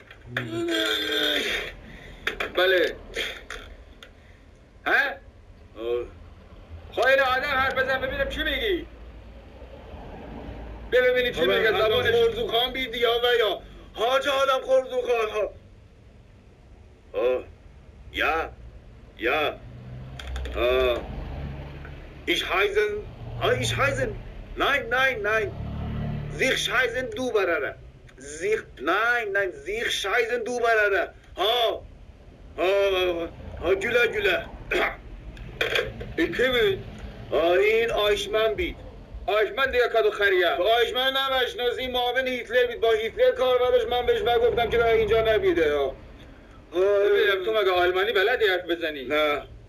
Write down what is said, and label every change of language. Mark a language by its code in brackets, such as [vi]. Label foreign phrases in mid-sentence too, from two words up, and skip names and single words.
[fa] بله ها؟ خواهی آدم حرف بزن ببینم چی میگی؟ ببینی چی میگه زبانش خورزوخان بیدی یا و یا حاج آدم خورزوخان ها [de] ja ich heißen nein sich scheißen du barara sich nein sich scheißen du barara ha güle [fa] این کی بود؟ این آیشمن بید آیشمن دیگه کدو خریه آیشمن نمشناسی معاون هیتلر بید با هیتلر کار نداشت من بهش گفتم که اینجا نبیده ببینم تو مگه آلمانی بلدی حرف بزنی؟ نه